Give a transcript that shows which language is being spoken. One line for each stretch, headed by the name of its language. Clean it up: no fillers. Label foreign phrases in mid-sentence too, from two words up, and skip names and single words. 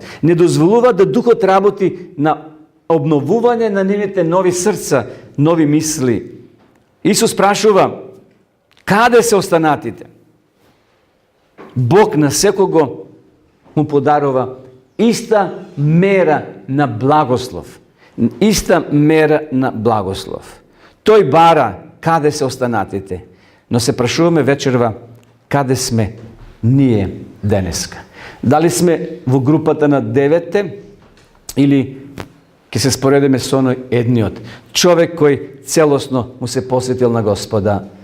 Macedonian: Не дозволуваат да Духот работи на обновување на нивните нови срца, нови мисли. Исус прашува, каде се останатите? Бог на секого му подарува иста мера на благослов. Иста мера на благослов. Той бара каде се останатите, но се прашуваме вечерва каде сме ние денеска. Дали сме во групата на 9 или ќе се споредиме со оној едниот човек кој целосно му се посветил на Господа.